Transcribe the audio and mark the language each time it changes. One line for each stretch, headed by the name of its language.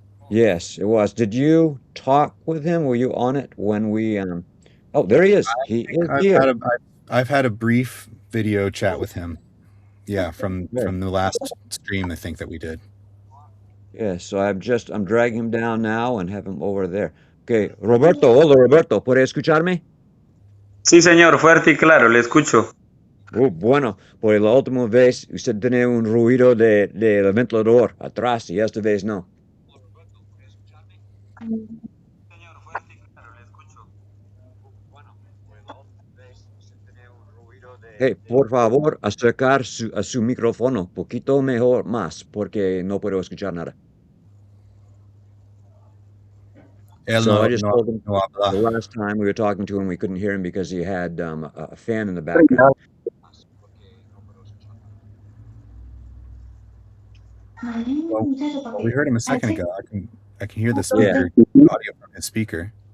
English: yes, it was. Did you talk with him? Were you on it when we Oh, there he is. He is I've here. had a I've had a brief video chat with him. Yeah, from Okay. from the last stream I think that we did. Yes, so I'm dragging him down now and have him over there.
Spanish: Okay, Roberto, hola Roberto, ¿puede escucharme? Sí, señor, fuerte y claro, le escucho. Bueno, por la última vez usted tenía un ruido de ventilador atrás y esta vez no. Señor, fuerte y claro, le escucho. Hey, por favor, acercar a su micrófono poquito mejor más, porque no puedo escuchar nada. Él
English: So I
Spanish: no,
English: just
Spanish: no,
English: told him
Spanish: no
English: the
Spanish: habla.
English: last time we were talking to him, we couldn't hear him because he had a fan in the background. Well, we heard him a second ago. I can hear the Yeah. speaker audio from his speaker.